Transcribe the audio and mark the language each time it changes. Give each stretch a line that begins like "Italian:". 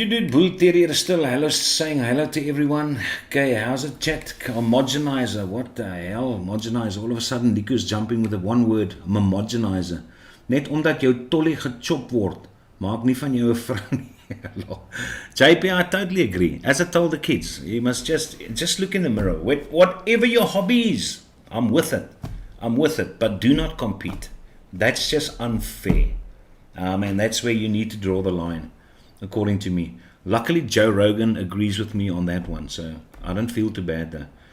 English: Bull Terrier is still hello, saying hello to everyone. Okay, how's it, chat? Homogenizer. What the hell? Homogenizer. All of a sudden, Nico's jumping with the one word, homogenizer.
Afrikaans: Net omdat jou tolly gechop word, maak nie van jou 'n vrou nie.
English: JP, I totally agree. As I told the kids, you must just look in the mirror. Whatever your hobby is, I'm with it. But do not compete. That's just unfair. And that's where you need to draw the line. according to me. Luckily, Joe Rogan agrees with me on that one, so I don't feel too bad there.